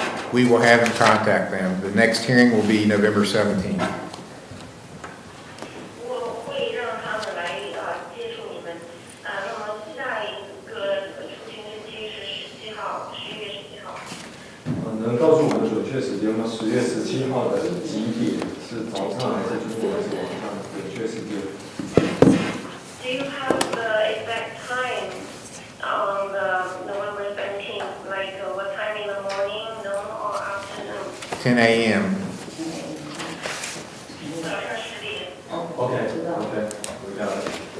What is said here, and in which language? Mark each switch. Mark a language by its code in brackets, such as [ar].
[en] We will have them contact them. The next hearing will be November 17th. [zh] 我会让他们来接触你们。那么下一个出庭日期是11月17号。能告诉我们准确时间吗？10月17号的几点？是早上还是中午还是晚上？准确时间。 [en] Do you have the exact time on the November 17th? Like what time in the morning, noon, or afternoon? 10 a.m. [zh] 早上10点。 [en] OK， we got it.